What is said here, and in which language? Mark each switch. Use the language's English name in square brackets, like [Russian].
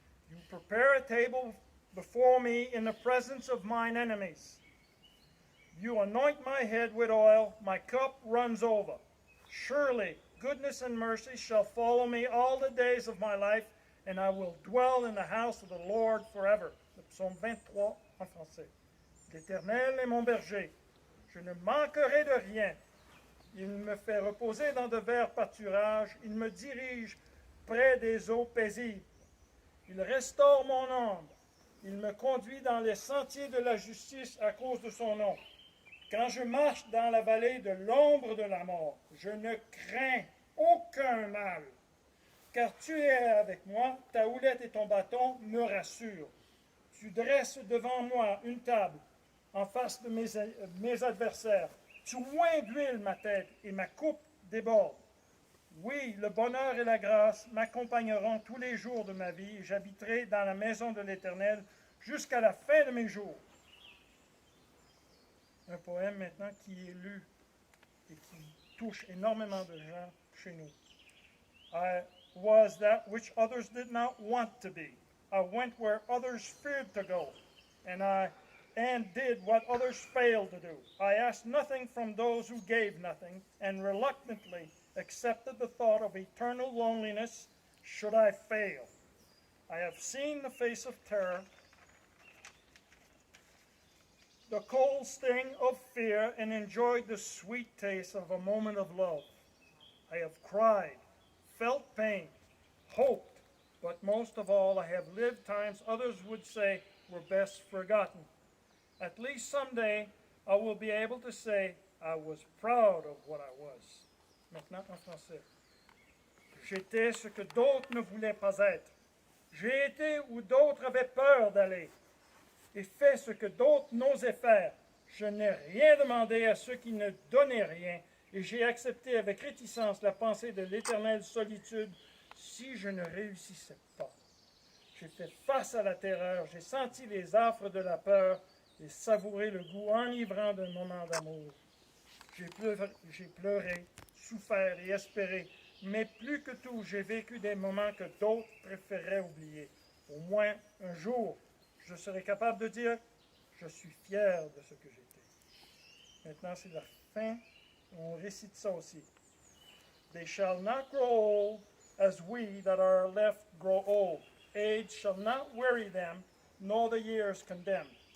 [English] You prepare a table before me in the presence of mine enemies. You anoint my head with oil, my cup runs over. Surely goodness and mercy shall follow me all the days of my life, and I will dwell in the house of the Lord forever. [French] Le psaume 23 en français. L'Éternel est mon berger. Je ne manquerai de rien. Il me fait reposer dans de verts pâturages. Il me dirige près des eaux paisibles. Il restaure mon âme. Il me conduit dans les sentiers de la justice à cause de son nom. Quand je marche dans la vallée de l'ombre de la mort, je ne crains aucun mal. Car tu es avec moi, ta houlette et ton bâton me rassurent. Tu dresses devant moi une table en face de mes adversaires. Tu oins d'huile ma tête et ma coupe déborde. Oui, le bonheur et la grâce m'accompagneront tous les jours de ma vie et j'habiterai dans la maison de l'Éternel jusqu'à la fin de mes jours. un poème maintenant qui est lu et qui touche énormément de gens chez nous. [English] I was that which others did not want to be. I went where others feared to go, and did what others failed to do. I asked nothing from those who gave nothing, and reluctantly accepted the thought of eternal loneliness should I fail. I have seen the face of terror, the cold sting of fear, and enjoyed the sweet taste of a moment of love. I have cried, felt pain, hoped, but most of all, I have lived times others would say were best forgotten. At least someday, I will be able to say I was proud of what I was. [French] Maintenant en français. J'étais ce que d'autres ne voulaient pas être. J'ai été où d'autres avaient peur d'aller et fait ce que d'autres n'osaient faire. Je n'ai rien demandé à ceux qui ne donnaient rien et j'ai accepté avec réticence la pensée de l'éternelle solitude si je ne réussissais pas. J'ai fait face à la terreur, j'ai senti les affres de la peur et savouré le goût enivrant d'un moment d'amour. J'ai pleuré, souffert et espéré, mais plus que tout, j'ai vécu des moments que d'autres préféraient oublier. Au moins un jour, je serai capable de dire « Je suis fier de ce que j'étais ». Maintenant, c'est la fin. On récite ça aussi. [English] « They shall not grow old as we that are left grow old. Age shall not weary them, nor the years condemn.